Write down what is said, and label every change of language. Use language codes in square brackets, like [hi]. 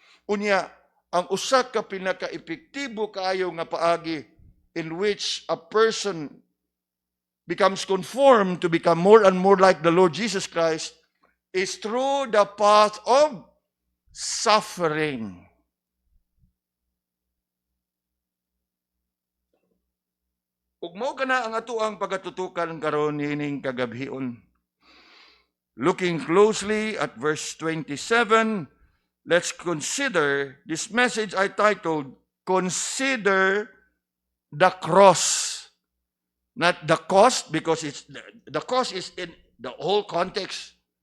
[ceb] Unya, ang usa ka pinaka-epektibo kaayo nga paagi [en] in which a person becomes conformed to become more and more like the Lord Jesus Christ is through the path of suffering. [ceb] Ug mao kana ang atoang pagatutukan karon nining kagabhion. [en] Looking closely at verse 27, let's consider this message I titled, Consider the Cross. Not the cost, because the cost is in the whole context.